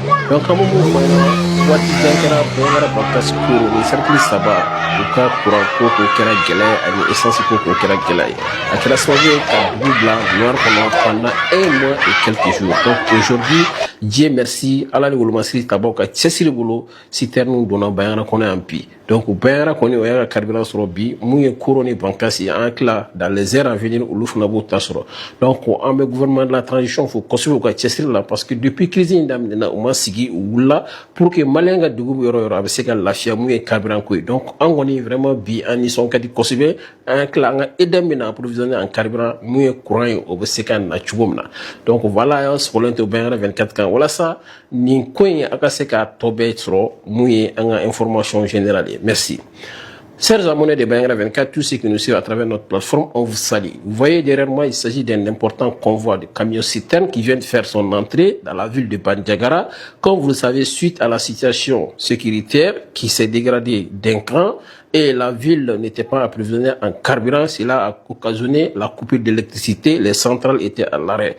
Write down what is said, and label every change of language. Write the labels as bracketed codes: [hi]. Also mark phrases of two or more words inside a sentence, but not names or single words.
[fr] Donc, à un moment où [bm] waati jan kɛra bɛɛ kɛra bakasi ko ni cercle saba u ka courant ko k'o kɛra gɛlɛya ye ani essence ko k'o kɛra gɛlɛya ye a kɛra sababu ye ka dugu bila noir kɔnɔ [fr] pendant 1 mois et quelques jours. Donc aujourd'hui Dieu merci [bm] ala ni wolomasiri tabaw ka cɛsiri bolo citerne donna Bayangara kɔnɔ yan bi. Donc Bayangara kɔni o y'a ka carburant sɔrɔ bi mun ye Koro ni Bankasi an tila [fr] dans les heures à venir [bm] olu fana b'o ta sɔrɔ. Donc an bɛ [fr] gouvernement de la transition [bm] fo kosɛbɛ u ka cɛsiri la [fr] parce que depuis crise [bm] in daminɛna u ma sigi u wulila [fr] pour que malien [bm] ka dugu yɔrɔ yɔrɔ a bɛ se ka lafiya mun ye carburant ko ye. Donc an kɔni vraiment bi an nisɔn ka di kosɛbɛ an tila an ka EDM bɛna [fr] approvisionner en carburant [bm] mun ye courant ye o bɛ se ka na cogo min na. [fr] Donc voilà [bm] an sɔgɔlen to Bayangara 24 kan walasa nin ko in a ka se ka tɔ bɛɛ sɔrɔ mun ye an ka [fr] information générale [bm] ye. [fr] Merci. Chers abonnés de Bayangara 24, tous ceux qui nous suivent à travers notre plateforme, on vous salue. Vous voyez derrière moi, il s'agit d'un important convoi de camions citernes qui vient de faire son entrée dans la ville de Bandiagara. Comme vous le savez, suite à la situation sécuritaire qui s'est dégradée d'un cran et la ville n'était pas approvisionnée en carburant, cela a occasionné la coupure d'électricité, les centrales étaient à l'arrêt.